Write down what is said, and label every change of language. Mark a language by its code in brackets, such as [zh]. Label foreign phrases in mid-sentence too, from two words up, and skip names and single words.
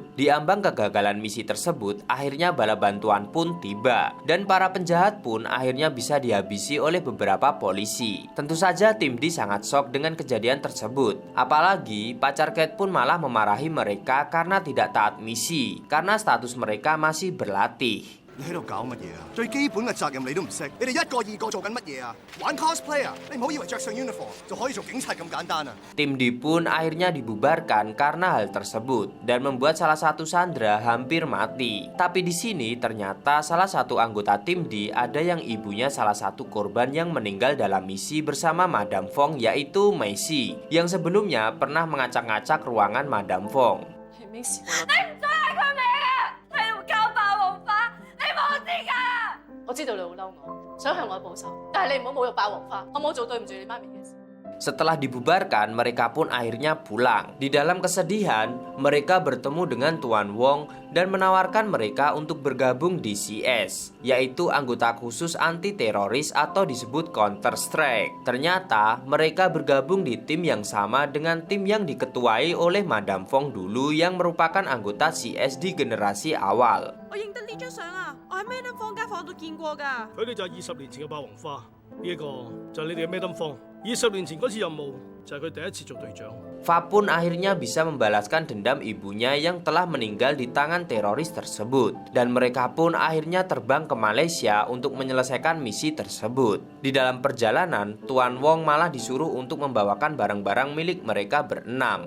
[id] Di ambang kegagalan misi tersebut, akhirnya bala bantuan pun tiba dan para penjahat pun akhirnya bisa dihabisi oleh beberapa polisi. Tentu saja tim D sangat shock dengan kejadian tersebut, apalagi lagi, pacar Kate pun malah memarahi mereka karena tidak taat misi, karena status mereka masih berlatih. [yue] 你喺度搞乜嘢啊？最基本嘅責任你都唔識，你哋一個二個做緊乜嘢啊？玩 cosplay 啊？你唔好以為着上 uniform 就可以做警察咁簡單啊！ [id] Tim D pun akhirnya dibubarkan karena hal tersebut dan membuat salah satu sandera hampir mati. Tapi di sini ternyata salah satu anggota tim D ada yang ibunya salah satu korban yang meninggal dalam misi bersama Madam Fong, yaitu Macy, yang sebelumnya pernah mengacak-ngacak ruangan Madam Fong. [yue] 我知道你好嬲我，想向我報仇，但係你唔好侮辱霸王花，我冇做對唔住你媽咪嘅事。 [id] Setelah dibubarkan, mereka pun akhirnya pulang. Di dalam kesedihan, mereka bertemu dengan Tuan Wong dan menawarkan mereka untuk bergabung di CS, yaitu anggota khusus anti-teroris atau disebut Counter-Strike. Ternyata, mereka bergabung di tim yang sama dengan tim yang diketuai oleh Madam Fong dulu yang merupakan anggota CS di generasi awal. [yue] 我認得呢張相啊，我喺 Madam 方間房度見過㗎。佢哋就係20年前嘅霸王花，呢一個就係你哋嘅 Madam 方。20年前嗰次任務就係佢第一次做隊長。 [id] Fa pun akhirnya bisa membalaskan dendam ibunya yang telah meninggal di tangan teroris tersebut. Dan mereka pun akhirnya terbang ke Malaysia untuk menyelesaikan misi tersebut. Di dalam perjalanan, Tuan Wong malah disuruh untuk membawakan barang-barang milik mereka berenam.